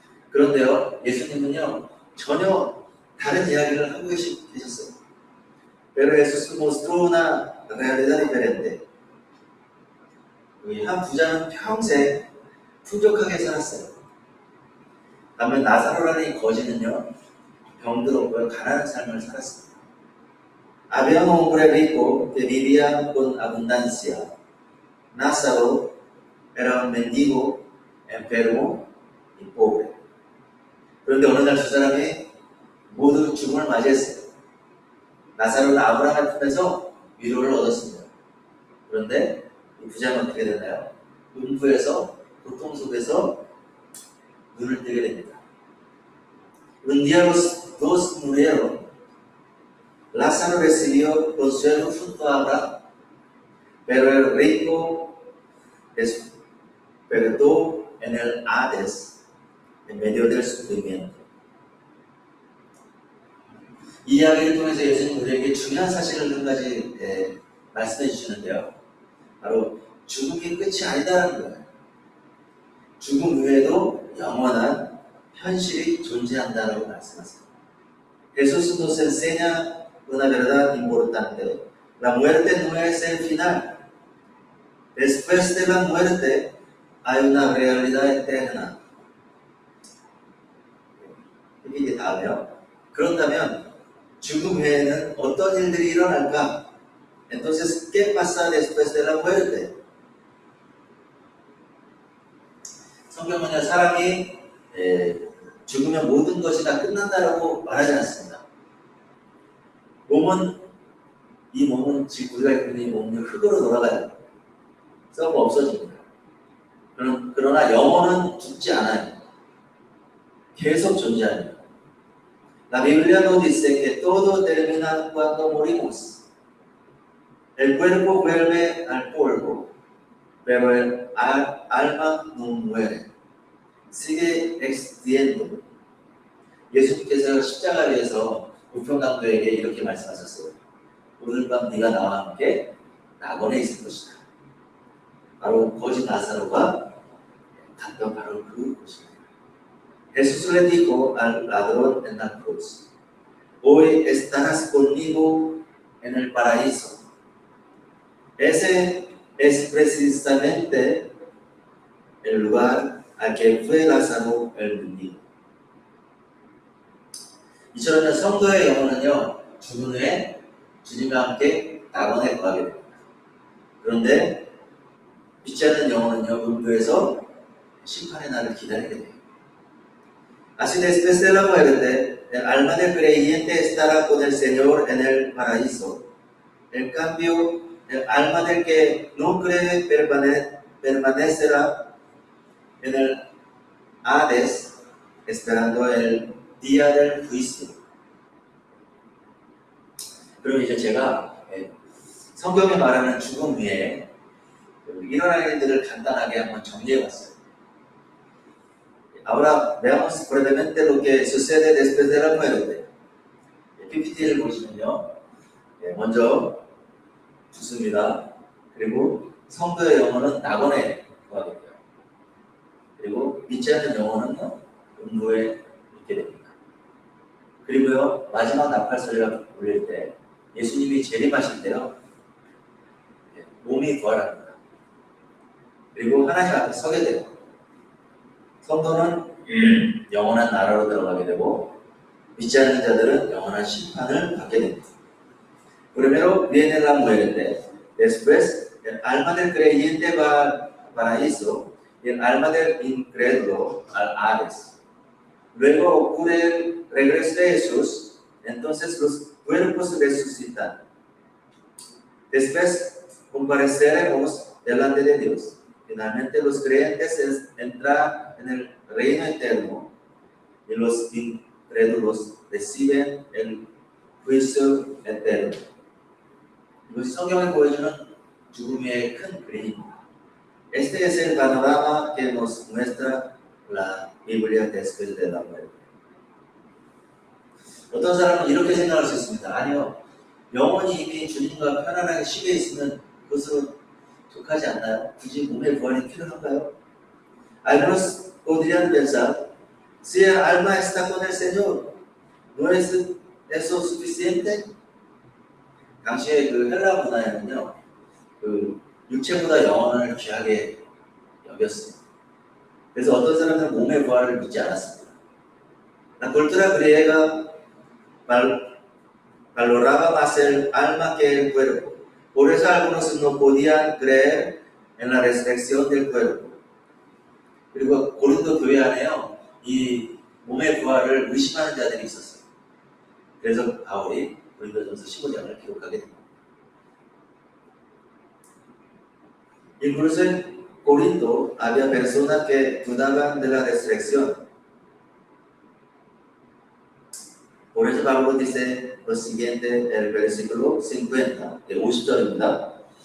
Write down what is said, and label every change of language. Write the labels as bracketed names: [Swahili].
[Korean] 그런데요, 예수님은요, 전혀 다른 이야기를 하고 계셨어요. [Spanish] Pero Jesús mostró una realidad diferente. [Korean] 한 부자는 평생 풍족하게 살았어요. 반면 나사로라는 이 거지는요, 병들었고요, 가난한 삶을 살았습니다. [Spanish] Había un hombre rico que vivía con abundancia. Lázaro era un mendigo, enfermo y pobre. [Korean] 그런데 어느 날 두 사람이 모두 죽음을 맞이했어요. 나사로는 아브라함을 품에서 위로를 얻었습니다. 그런데 이 부자는 어떻게 됐나요? 음부에서, 고통 속에서 눈을 뜨게 됩니다. [Spanish] Un día los dos murieron. Lázaro recibió consuelo junto a Abraham, pero el rico despertó en el Hades en medio del sufrimiento. [Korean] 이 이야기를 통해서 예수님 우리에게 중요한 사실을 한 가지 말씀해 주시는데요. 바로 죽음이 끝이 아니다라는 거예요. 죽음 외에도 영원한 현실이 존재한다라고 말씀하세요. [Spanish] Jesús nos enseña una verdad importante. La muerte no es el final. Después de la muerte hay una realidad eterna. [Korean] 이게 다음에요. 그렇다면 죽음 외에는 어떤 일들이 일어날까? [Spanish] Entonces, ¿qué pasa después de la muerte? [Korean] 성경은요, 사람이 죽으면 모든 것이 다 끝난다라고 말하지 않습니다. 이 몸은 지금 우리가 입고 있는 이 몸은 흙으로 돌아가요. 썩어 없어집니다. 그러나 영혼은 죽지 않아요. 계속 존재합니다. [Spanish] La Biblia nos dice que todo termina cuando morimos. El cuerpo vuelve al polvo, pero el alma no muere. sigue existiendo. [Korean] 예수님께서 십자가에서 우편강도에게 이렇게 말씀하셨어요. 오늘 밤 네가 나와 함께 낙원에 있을 것이다. 바로 거지 나사로가 갔던 바로 그 곳입니다. [Spanish] Jesús le dijo al ladrón en la cruz, hoy estarás conmigo en el paraíso. Ese es precisamente el lugar al que fue Lázaro el mendigo. [Korean] 이처럼 성도의 영혼은요, 죽은 후에 주님과 함께 낙원에 거하게 됩니다. 그런데 믿지 않는 영혼은요, 음부에서 심판의 날을 기다리게 돼요. [Spanish] Así después de la muerte, el alma del creyente estará con el Señor en el paraíso. En cambio, el alma del que no cree permanecerá en el Hades esperando el día del juicio. [Korean] 그럼 이제 제가 성경에 말하는 죽음 후에 일어날 일들을 간단하게 한번 정리해봤어요. [Spanish] Ahora veamos brevemente lo que sucede después de la muerte. [Korean] PPT를 보시면요. 먼저 죽습니다. 그리고 성도의 영혼은 낙원에 거하겠고요. 그리고 믿지 않는 영혼은요, 음부에 있게 됩니다. 그리고요, 마지막 나팔 소리가 울릴 때 예수님이 재림하실 때요, 몸이 부활합니다. 그리고 하나님 앞에 서게 돼요. 성도는 영원한 나라로 들어가게 되고 믿지 않는 자들은 영원한 심판을 받게 됩니다. [Spanish] Primero viene la muerte, después el alma del creyente va al paraíso y el alma del incrédulo al Hades. Luego ocurre el regreso de Jesús, entonces los cuerpos resucitan. Después compareceremos delante de Dios. Finalmente los creyentes entran en el reino eterno y los incrédulos reciben el juicio eterno. [Korean] 이것이 성경에 보여주는 죽음의 큰 그림입니다. [Spanish] Este es el panorama que nos muestra la Biblia después de la muerte. [Korean] 어떤 사람은 이렇게 생각할 수 있습니다. 아니요, 영혼이 이미 주님과 편안하게 쉬게 있으면 그것으로 족하지 않나요? 굳이 몸의 부활이 필요한가요? [Spanish] Algunos podrían pensar, si el alma está con el Señor, ¿no es eso suficiente? [Korean] 당시에 그 헬라 문화에는요, 그 육체보다 영혼을 귀하게 여겼어요. 그래서 어떤 사람들은 몸의 부활을 믿지 않았습니다. [Spanish] La cultura griega valoraba más el alma que el cuerpo. Por eso algunos no podían creer en la resurrección del cuerpo. [Korean] 그리고 고린도 교회 안에요, 이 몸의 부활을 의심하는 자들이 있었어요. 그래서 바울이 고린도전서 15장을 기록하게 됩니다. [Spanish] Incluso en Corinto había personas que dudaban de la resurrección. Por eso Pablo dice lo siguiente, el versículo 50, [Korean] 50절입니다.